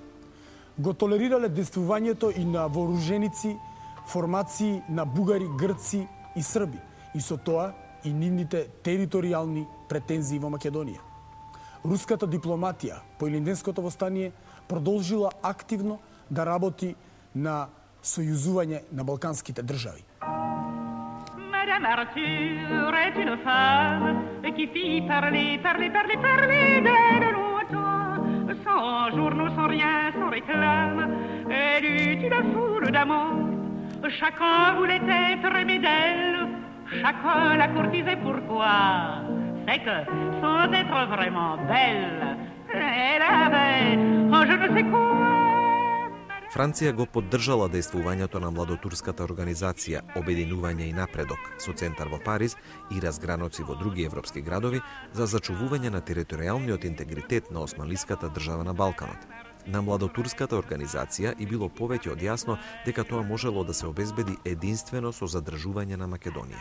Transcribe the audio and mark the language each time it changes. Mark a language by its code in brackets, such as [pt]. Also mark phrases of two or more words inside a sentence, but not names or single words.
[mk] Го толерирале действувањето и на вооруженици, формации на бугари, грци и срби, и со тоа и нивните територијални претензии во Македонија. Руската дипломатија по Илинденското востание продолжила активно да работи на сојузување на балканските држави. [fr] Madame Arthur est une femme qui fit parler d'elle longtemps, sans journaux, sans rien, sans réclame. Elle eut une foule d'amants. Chacun voulait être aimé d'elle, chacun la courtisait. Pourquoi? C'est que, sans être vraiment belle, elle avait je ne sais quoi. [mk] Франција го поддржала дејствувањето на младотурската организација Обединување и напредок со центар во Париз и разграноци во други европски градови за зачувување на територијалниот интегритет на османлиската држава на Балканот. На младотурската организација и било повеќе од јасно дека тоа можело да се обезбеди единствено со задржување на Македонија.